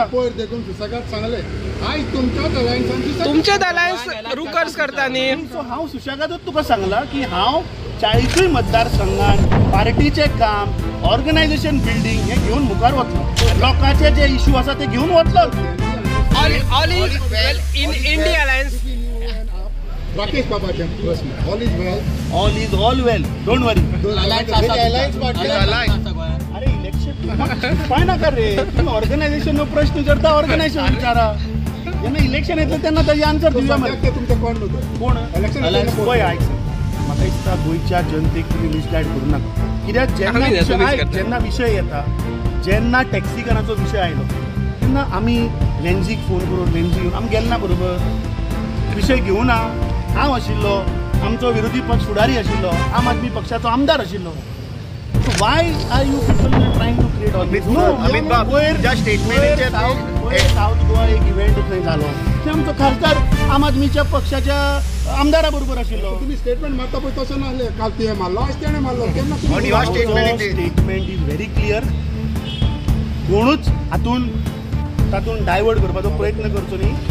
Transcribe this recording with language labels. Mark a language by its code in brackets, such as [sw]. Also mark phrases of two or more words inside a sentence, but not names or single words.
[kok] पयर देखून सुशेगाद सांगले, आयज तुमच्याच अलायन्स रुकर्स करता न्ही. सो हांव सुशेगादूच तुका सांगला की हांव 40 मतदारसंघान पार्टीचे काम, [en] organisation building [kok] हे घेवन मुखार वतलो. लोकांचे जे इशू आसा ते घेवन वतलो. [en] All is well in India alliance. राकेश बाबा, all is well. All is all well. Don't worry. [kok] अरे इलेक्शन काय नाका रे. तुम्ही ऑर्गनायझेशन प्रश्न विचारता, ऑर्गनायझेशन विचारा. जेन्ना इलेक्शन येतलें तेन्ना ताजी आन्सर दिवया. [mr] ते तुमचे कोण नव्हतं [kok] कोण इलेक्शन पळय आयक म्हाका दिसता गोंयच्या जनतेक तुमी मिसगायड करूं नाका. कित्याक जेन्ना विशय येता, जेन्ना टॅक्सीकरांचो विशय आयलो तेन्ना आमी रेंजीक फोन करून रेंजी घेवन आमी गेले ना बरोबर. विशय घेवं ना. हांव आशिल्लो, आमचो विरोधी पक्ष फुडारी आशिल्लो, आम आदमी पक्षाचो आमदार आशिल्लो. [en] Why are you people trying to create all this? [kok] साऊथ गोवा एक इव्हेंट थंय जालो, थंय आमचो खासदार आम आदमीच्या पक्षाच्या आमदारा बरोबर आशिल्लो. तुम्ही स्टेटमेंट मारता पळय तशें नासलें. काल ते मारलो, आज तेणें मारलो. केन्ना [en] statement is very clear. [kok] कोणूच तातूंत डायवर्ट करपाचो प्रयत्न करचो न्ही.